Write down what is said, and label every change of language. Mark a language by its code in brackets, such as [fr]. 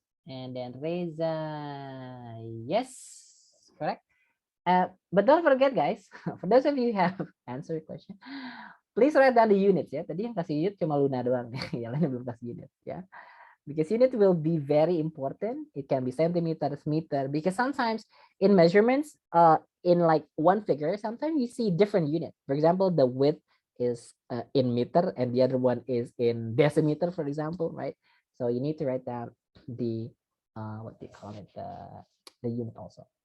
[en] And then Reza, yes, correct. But don't forget, guys, for those of you who have answered question, please write down the units ya. [id] Tadi yang kasih unit cuma Luna doang, yang lainnya belum kasih unit ya. [en] Because unit will be very important. It can be centimeters, meter, because sometimes in measurements, in like one figure, sometimes you see different unit. For example, the width is in meter and the other one is in decimeter, for example, right? So you need to write down the, what they call it, the unit also.